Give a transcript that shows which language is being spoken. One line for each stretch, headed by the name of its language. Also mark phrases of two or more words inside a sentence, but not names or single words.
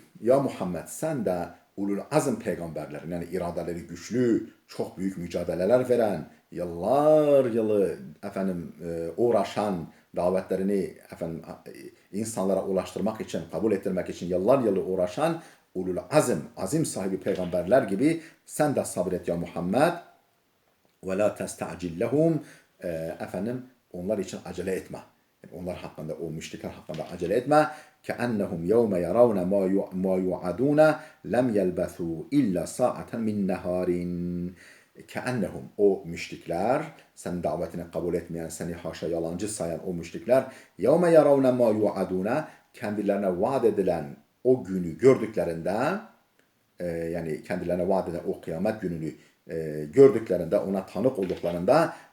Turkish: Ya Muhammed, sen de
Arabic: أولو العزم
Turkish: peygamberlerin, yani iradeleri güçlü, çok büyük mücadeleler veren, yıllar yılı uğraşan, davetlerini insanlara ulaştırmak için, kabul ettirmek için yıllar yılı uğraşan
Arabic: أولو العزم
Turkish: sahibi peygamberler gibi sen de sabret ya Muhammed.
Arabic: ولا تستعجل لهم.
Turkish: Onlar için acele etme. Yani onlar hakkında, o müşrikler hakkında acele etme.
Arabic: كأنهم يوم يرون ما يوعدون لم يلبثوا إلا ساعة من نهار.
Turkish: Keennehum, o müşrikler, senin davetini kabul etmeyen, seni haşa yalancı sayan o müşrikler,
Arabic: يوم يرون ما يوعدون,
Turkish: kendilerine vaat edilen o günü gördüklerinde, yani kendilerine vaat edilen o kıyamet gününü gördüklerinde, ona tanık olduklarında,